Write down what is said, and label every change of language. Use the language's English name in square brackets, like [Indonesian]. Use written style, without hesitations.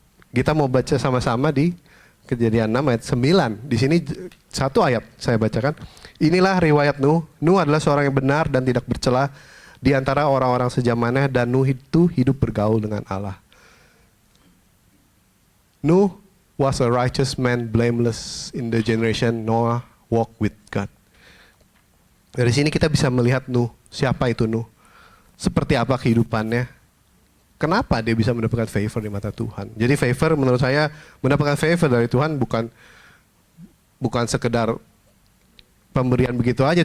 [Indonesian] Kita mau baca sama-sama di Kejadian 6 ayat 9. Di sini satu ayat saya bacakan. Inilah riwayat Nuh. Nuh adalah seorang yang benar dan tidak bercela di antara orang-orang sejamannya, dan Nuh itu hidup bergaul dengan Allah. [English] Nuh was a righteous man, blameless in the generation Noah walked with God. [Indonesian] Dari sini kita bisa melihat Nuh. Siapa itu Nuh? Seperti apa kehidupannya? Kenapa dia bisa mendapatkan favor di mata Tuhan? Jadi favor menurut saya, mendapatkan favor dari Tuhan bukan sekedar pemberian begitu aja.